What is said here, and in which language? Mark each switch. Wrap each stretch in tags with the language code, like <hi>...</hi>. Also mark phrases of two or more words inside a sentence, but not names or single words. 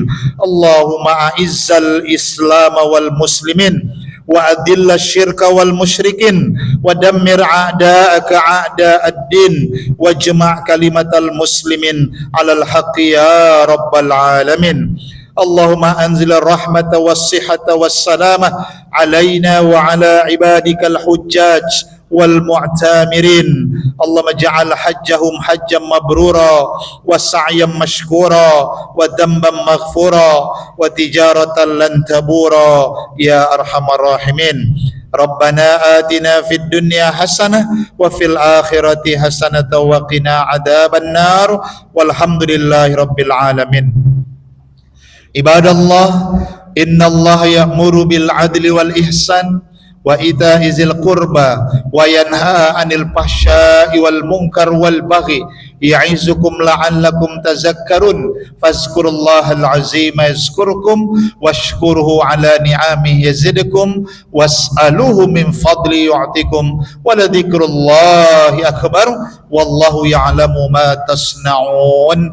<ar>اللهم أعز الإسلام والمسلمين وأذل الشرك والمشركين ودمر أعداءك أعداء الدين واجمع كلمة المسلمين على الحق يا رب العالمين. اللهم أنزل الرحمة والصحة والسلامة علينا وعلى عبادك الحجاج والمعتمرين. اللهم اجعل حجهم حجا مبرورا وسعيا مشكورا وذنبا مغفورا وتجارة لن تبور يا أرحم الراحمين. ربنا آتنا في الدنيا حسنة وفي الآخرة حسنة وقنا عذاب النار والحمد لله رب العالمين. عباد الله، إن الله يأمر بالعدل والإحسان وإيتاء ذي القربى وينهى عن الفحشاء والمنكر والبغي يعظكم لعلكم تذكرون فاذكروا الله العظيم يذكركم واشكروه على نعمه يزدكم واسألوه من فضله يعطكم ولذكر الله أكبر والله يعلم ما تصنعون.</ar>